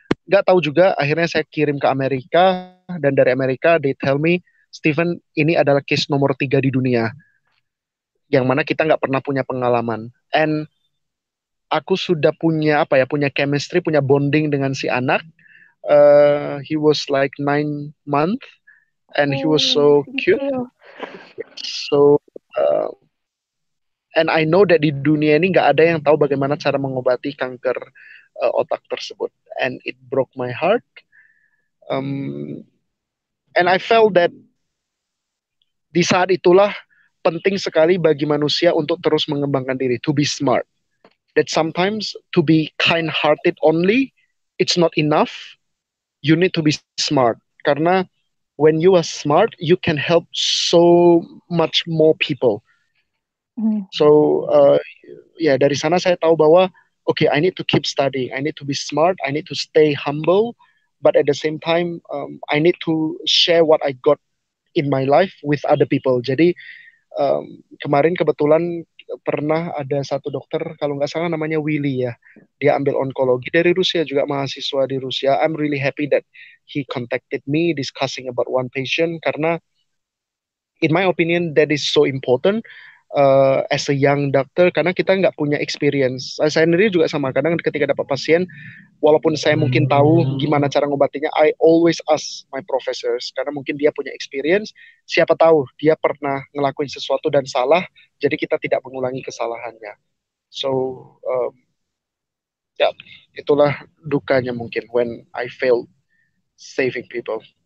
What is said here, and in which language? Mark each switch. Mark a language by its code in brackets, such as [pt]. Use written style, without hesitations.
[id] Nggak tahu juga, akhirnya saya kirim ke Amerika, dan dari Amerika [en] they tell me, [id] Steven, ini adalah case nomor 3 di dunia, yang mana kita nggak pernah punya pengalaman. And aku sudah punya chemistry, punya bonding dengan si anak. [en] He was like 9 months, and he was so cute. So, and I know that [id] di dunia ini nggak ada yang tahu bagaimana cara mengobati kanker otak tersebut. [en] And it broke my heart. And I felt that [id] di saat itulah penting sekali bagi manusia untuk terus mengembangkan diri, [en] to be smart. That sometimes to be kind-hearted only, it's not enough. You need to be smart. Karena when you are smart, you can help so much more people. So, [id] dari sana saya tahu bahwa, [en] okay, I need to keep studying. I need to be smart. I need to stay humble. But at the same time, I need to share what I got in my life with other people. [id] Jadi kemarin kebetulan pernah ada satu dokter, kalau nggak salah namanya Willy ya, dia ambil onkologi dari Rusia, juga mahasiswa di Rusia. [en] I'm really happy that he contacted me discussing about one patient, karena in my opinion that is so important as a young doctor, [id] karena kita nggak punya experience. Saya sendiri juga sama, kadang ketika dapat pasien, walaupun saya mungkin tahu gimana cara ngobatinya, [en] I always ask my professors, [id] karena mungkin dia punya experience, siapa tahu dia pernah ngelakuin sesuatu dan salah, jadi kita tidak mengulangi kesalahannya. [en] So, [id] itulah dukanya mungkin [en] when I failed saving people.